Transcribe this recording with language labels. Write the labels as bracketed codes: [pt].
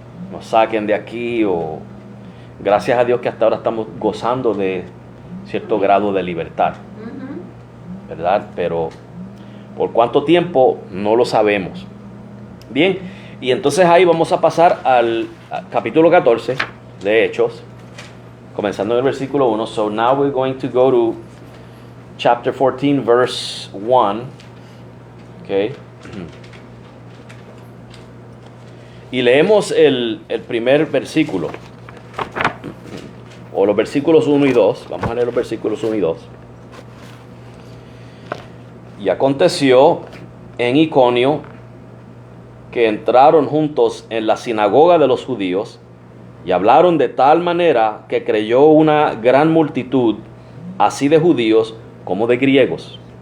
[es] Nos saquen de aquí, o gracias a Dios que hasta ahora estamos gozando de cierto grado de libertad, ¿verdad? Pero por cuánto tiempo no lo sabemos. Bien, y entonces ahí vamos a pasar al capítulo 14 de Hechos, comenzando en el versículo 1. [en] So now we're going to go to chapter 14, verse 1. Okay. [es] Y leemos el primer versículo, o los versículos 1 y 2. Vamos a leer los versículos 1 y 2. Y aconteció en Iconio que entraron juntos en la sinagoga de los judíos y hablaron de tal manera que creyó una gran multitud, así de judíos como de griegos.